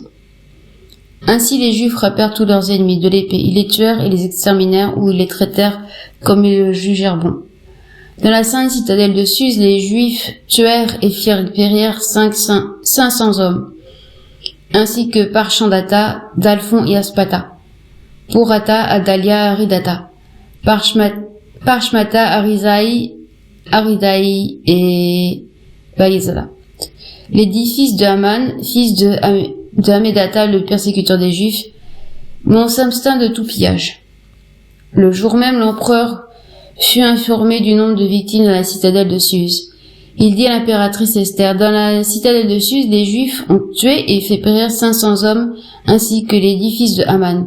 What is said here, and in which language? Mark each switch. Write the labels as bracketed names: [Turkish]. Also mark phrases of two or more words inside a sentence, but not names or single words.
[French] Ainsi les Juifs frappèrent tous leurs ennemis de l'épée, ils les tuèrent et les exterminèrent ou ils les traitèrent comme ils le jugèrent bon. Dans la sainte citadelle de Suse, les Juifs tuèrent et firent périr 500 hommes, ainsi que Parchandata, Dalphon et Aspata, Pourata, Adalia, Aridata, Parchmata, Aridai et Baïzala. Les 10 fils de Haman, fils de Hamedata, le persécuteur des Juifs, m'ont s'abstint de tout pillage. Le jour même, l'empereur fut informé du nombre de victimes dans la citadelle de Suse. Il dit à l'impératrice Esther, dans la citadelle de Suse, les Juifs ont tué et fait périr 500 hommes, ainsi que les 10 fils de Haman.